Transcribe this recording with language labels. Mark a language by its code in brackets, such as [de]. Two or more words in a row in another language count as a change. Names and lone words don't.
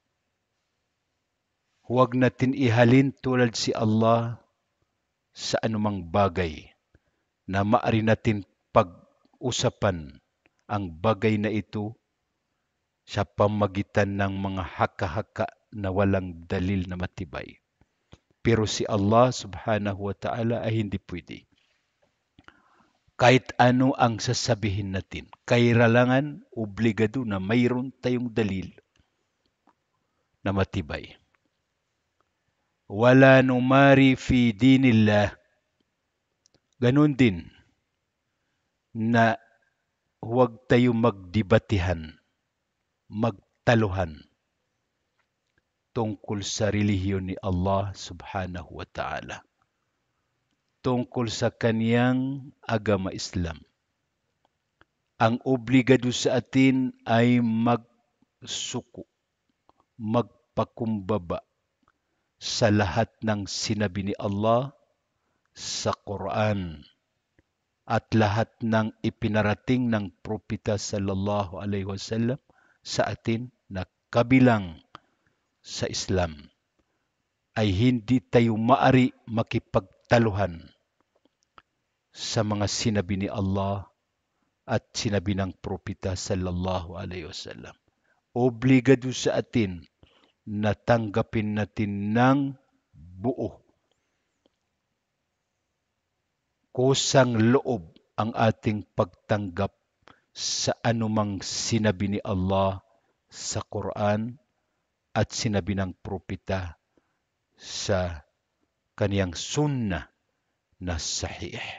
[tl] Huwag natin ihalin tulad si Allah sa anumang bagay na maaari natin pag-usapan ang bagay na ito sa pamagitan ng mga haka-haka na walang dalil na matibay. Pero si Allah [ar] سبحانه وتعالى [tl] ay hindi pwede. Kahit ano ang sasabihin natin, kailangan obligado na mayroon tayong dalil na matibay. [ar] ولا نماري في دين الله. [tl] Ganun din na huwag tayo magdebatihan, magtaluhan tungkol sa relihiyon ni Allah [ar] سبحانه وتعالى. [tl] Tungkol sa kaniyang agama Islam. Ang obligado sa atin ay magsuko, magpakumbaba sa lahat ng sinabi ni Allah sa Quran at lahat ng ipinarating ng propeta [ar] صلى الله عليه وسلم [tl] sa atin na kabilang sa Islam ay hindi tayo maari makipagtaluhan sa mga sinabi ni Allah at sinabi ng propeta [ar] صلى الله عليه وسلم. [tl] Obligado sa atin na tanggapin natin ng buo, kusang loob ang ating pagtanggap sa anumang sinabi ni Allah sa Quran at sinabi ng propeta sa kaniyang sunnah na sahih.